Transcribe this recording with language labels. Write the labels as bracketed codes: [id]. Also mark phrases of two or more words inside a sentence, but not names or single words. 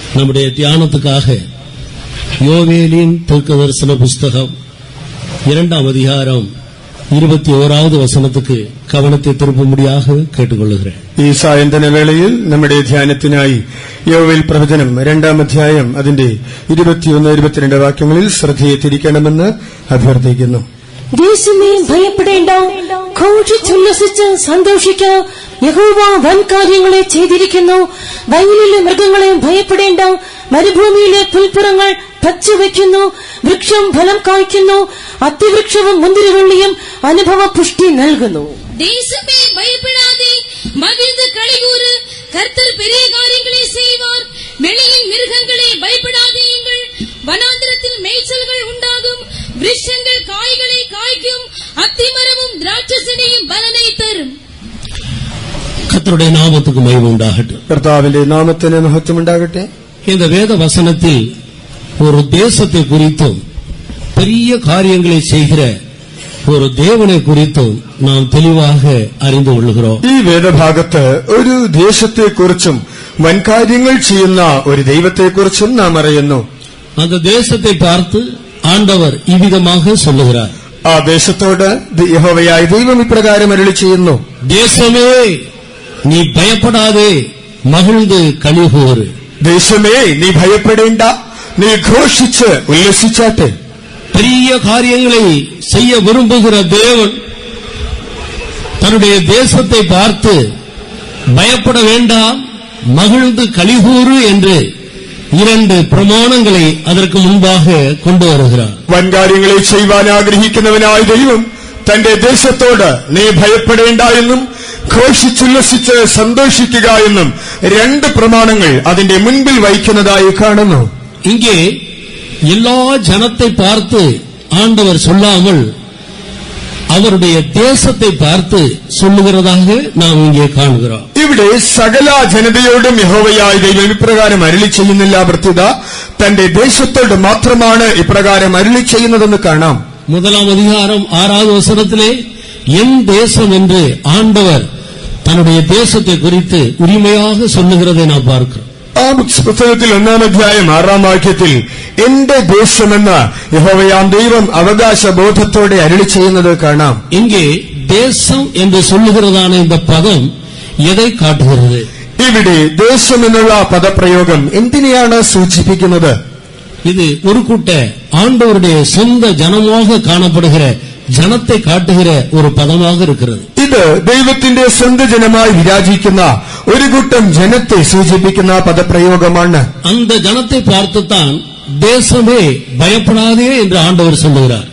[ta] நம்முடைய தியானத்துக்காக யோவேலின் தீர்க்கதரிசன புஸ்தகம் 2ஆம் அதிகாரம் 21வது வசனத்துக்கு கவனத்தை திருப்பும்படியாக கேட்டுக்கொள்கிறேன். [ml] ഈ സായന്തന വേളയിൽ നമ്മുടെ ധ്യാനത്തിനായി യോവേൽ പ്രവചനം 2ആം അധ്യായം അതിന്റെ 21-22 വാക്യങ്ങളിൽ ശ്രദ്ധയെ തിരിക്കണമെന്ന് അഭ്യർത്ഥിക്കുന്നു. ദേശമേ ഭയപ്പെടേണ്ട, ഘോഷിച്ചുല്ലസിച്ച് സന്തോഷിക്കുക. യഹോവ വൻ കാര്യങ്ങളെ ചെയ്തിരിക്കുന്നു. വയലിലെ മൃഗങ്ങളെ ഭയപ്പെടേണ്ട, മരുഭൂമിയിലെ പുൽപ്പുറങ്ങൾ പച്ചവയ്ക്കുന്നു. വൃക്ഷം ഫലം കായ്ക്കുന്നു. അത്തിവൃക്ഷവും മുന്തിരിവള്ളിയും അനുഭവ പുഷ്ടി നൽകുന്നു. ദേശമേ ഭയപ്പെടാതെ മകിഴ്ந்து കളികൂറ്. [ta] கர்த்தர் பெரிய காரியங்களை செய்வார். வெளியின் மிருகங்களே பயப்படாதீர்கள். வனாந்திரத்தில் மேய்ச்சல்கள் உண்டாகும். விருட்சங்கள் காய்களை காய்க்கும். அத்திமரமும் திராட்சைச்செடியும் பலனை தரும். கர்த்தருடைய நாமத்துக்கு மகிமை உண்டாகட்டும். [ml] കർത്താവിന്റെ നാമത്തിന് മഹത്വം ഉണ്ടാകട്ടെ. [ta] இந்த வேத வசனத்தில் ஒரு தேசத்தை குறித்தும் பெரிய காரியங்களை செய்கிற ஒரு தேவனை குறித்தும் நாம் தெளிவாக அறிந்து கொள்கிறோம். [ml] ഈ വേദഭാഗത്ത് ഒരു ദേശത്തെക്കുറിച്ചും വൻകാര്യങ്ങൾ ചെയ്യുന്ന ഒരു ദൈവത്തെക്കുറിച്ചും നാം അറിയുന്നു. [ta] அந்த தேசத்தை பார்த்து ஆண்டவர் இவ்விதமாக சொல்லுகிறார். [ml] ആ ദേശത്തോട് യഹോവയായ ദൈവം ഇപ്രകാരം അരുളി ചെയ്യുന്നു. தேசமே നീ ഭയപ്പെടാതെ മகிழ்ந்து കളികൂറ്. ദേശമേ നീ ഭയപ്പെടേണ്ട, നീ ഘോഷിച്ച് ഉല്ലസിച്ചാട്ടെ. [ta] பெரிய காரியங்களை செய்ய விரும்புகிற தேவன் தன்னுடைய தேசத்தை பார்த்து பயப்பட வேண்டாம், மகிழ்ந்து களிகூறு என்று 2 பிரமாணங்களை அதற்கு முன்பாக கொண்டு வருகிறார். [ml] വൻകാര്യങ്ങളെ ചെയ്യുവാൻ ആഗ്രഹിക്കുന്നവനായ ദൈവം തന്റെ ദേശത്തോട് നീ ഭയപ്പെടേണ്ട എന്നും ഘോഷിച്ചുല്ലസിച്ച് സന്തോഷിക്കുക എന്നും 2 പ്രമാണങ്ങൾ അതിന്റെ മുൻപിൽ വയ്ക്കുന്നതായി കാണുന്നു. [ta] இங்கே எல்லா ஜனத்தை பார்த்து ஆண்டவர் சொல்லாமல் அவருடைய தேசத்தை பார்த்து சொல்லுகிறதாக நாம் இங்கே காண்கிறோம். [ml] ഇവിടെ സകല ജനതയോടും യഹോവയായ ദൈവം ഇപ്രകാരം അരുളി ചെയ്യുന്നില്ല, പ്രത്യുത തന്റെ ദേശത്തോട് മാത്രമാണ് ഇപ്രകാരം അരുളി ചെയ്യുന്നതെന്ന് കാണാം. [ta] 1ஆம் அதிகாரம் 6வது வசனத்திலே என் தேசம் என்று ஆண்டவர் தன்னுடைய தேசத்தை குறித்து உரிமையாக சொல்லுகிறதை நாம் பார்க்கிறோம். [ml] ആ പുസ്തകത്തിൽ 1ആം അധ്യായം 6ാം വാക്യത്തിൽ എന്റെ ദേശമെന്ന് യഹോവയാം ദൈവം അവകാശബോധത്തോടെ അരുളി ചെയ്യുന്നത് കാണാം. [ta] இங்கே தேசம் என்று சொல்லுகிறதான இந்த பதம் எதை காட்டுகிறது? [ml] ഇവിടെ ദേശം എന്നുള്ള പദപ്രയോഗം എന്തിനെയാണ് സൂചിപ്പിക്കുന്നത്? [ta] இது ஒரு கூட்ட ஆண்டவருடைய சொந்த ஜனமாக காணப்படுகிற ஜனத்தை காட்டுகிற ஒரு பதமாக இருக்கிறது. [ml] ഇത് ദൈവത്തിന്റെ സ്വന്തം ജനമായി വിരാജിക്കുന്ന ഒരു കൂട്ടം ജനത്തെ സൂചിപ്പിക്കുന്ന പദപ്രയോഗമാണ്. [ta] அந்த ஜனத்தை பார்த்துத்தான் தேசமே பயப்படாதே என்று ஆண்டவர் சொல்லுகிறார்.